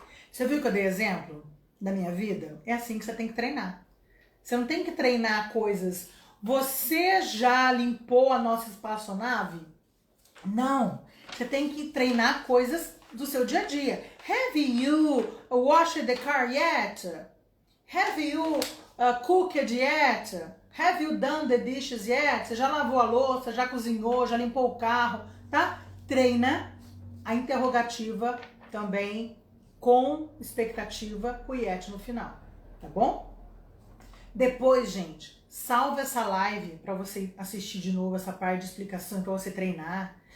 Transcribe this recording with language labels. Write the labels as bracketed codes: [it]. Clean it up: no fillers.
[pt] Você viu que eu dei exemplo da minha vida? É assim que você tem que treinar. Você não tem que treinar coisas... Você já limpou a nossa espaçonave? Não. Você tem que treinar coisas do seu dia a dia. [en] Have you washed the car yet? Have you cooked yet? Have you done the dishes yet? [pt] Você já lavou a louça, já cozinhou, já limpou o carro, tá? Treina a interrogativa também com expectativa, com o yet no final, tá bom? Depois, gente, salva essa live para você assistir de novo essa parte de explicação para você treinar.